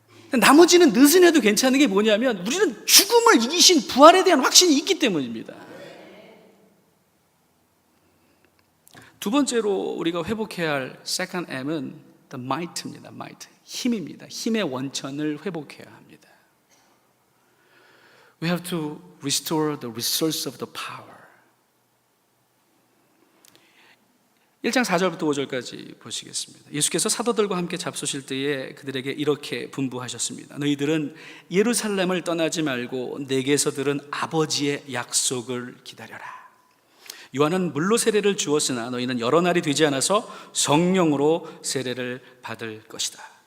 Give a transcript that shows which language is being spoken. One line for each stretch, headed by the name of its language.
Korean: 나머지는 느슨해도 괜찮은 게 뭐냐면 우리는 죽음을 이기신 부활에 대한 확신이 있기 때문입니다. 두 번째로 우리가 회복해야 할
English: second M은 the might입니다.
Korean: might, 힘입니다. 힘의 원천을 회복해야 합니다.
English: We have to restore the resource of the power.
Korean: 1장 4절부터 5절까지 보시겠습니다. 예수께서 사도들과 함께 잡수실 때에 그들에게 이렇게 분부하셨습니다. 너희들은 예루살렘을 떠나지 말고 내게서 들은 아버지의 약속을 기다려라. 요한은 물로 세례를 주었으나 너희는 여러 날이 되지 않아서 성령으로 세례를 받을 것이다.